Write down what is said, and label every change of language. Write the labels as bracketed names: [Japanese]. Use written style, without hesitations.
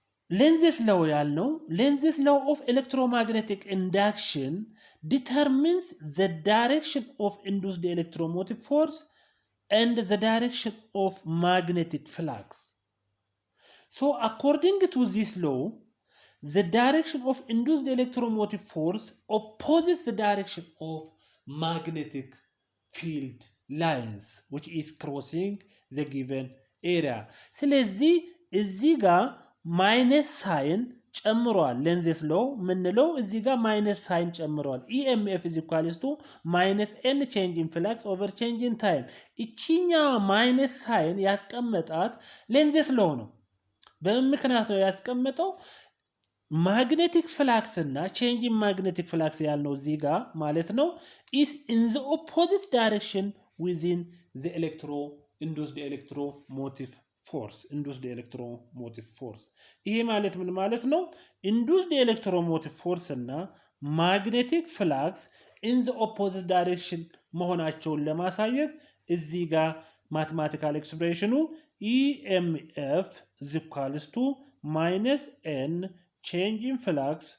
[English] Lenz's law ያልነው Lenz's law of electromagnetic induction determines the direction of induced electromotive force and the direction of magnetic flux. So according to this law, the direction of induced electromotive force opposes the direction of magnetic field lines which is crossing the given area. [Amharic] ስለዚህ እዚህ ጋር ማይነስ ሳይን ጨምሯል። Lenz's law ምንለው እዚህ ጋር ማይነስ ሳይን ጨምሯል። [English] EMF is equals to minus n change in flux over change in time። [Amharic] እቺኛ ማይነስ ሳይን ያስቀመጣት Lenz's law ነው። በምክንያት ነው ያስቀመጠው። ማግኔቲክ ፍላክስ እና ቼንጅ ኢን ማግኔቲክ ፍላክስ ያልነው እዚህ ጋር ማለት ነው [English] is in the opposite direction within the induced electromotive force induced electromotive force [Amharic] ይሄ ማለት ምን ማለት ነው [English] induced electromotive force እና magnetic flux in the opposite direction [Amharic] መሆናቸውን ለማሳየት እዚህ ጋር [English] mathematical expression EMF is equals to minus n change in flux